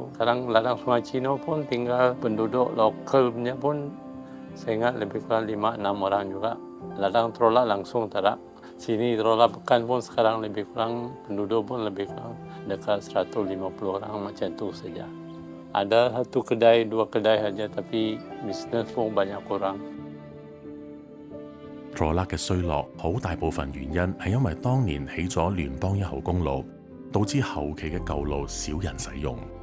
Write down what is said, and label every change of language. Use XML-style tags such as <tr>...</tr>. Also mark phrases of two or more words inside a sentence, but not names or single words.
<ms>Sekarang ladang Sungai Cino pun tinggal penduduk lokal punya pun saya ingat lebih kurang 5-6 orang juga. Ladang Trolak langsung tak ada. Sini Trolak Pekan pun sekarang lebih kurang penduduk pun lebih kurang dekat 150 orang macam tu saja. Ada 1 kedai, 2 kedai saja, tapi bisnes pun banyak kurang。</ms> <yue>羅勒嘅衰落，好大部分原因係因為當年起咗聯邦1號公路，導致後期嘅舊路少人使用。</yue>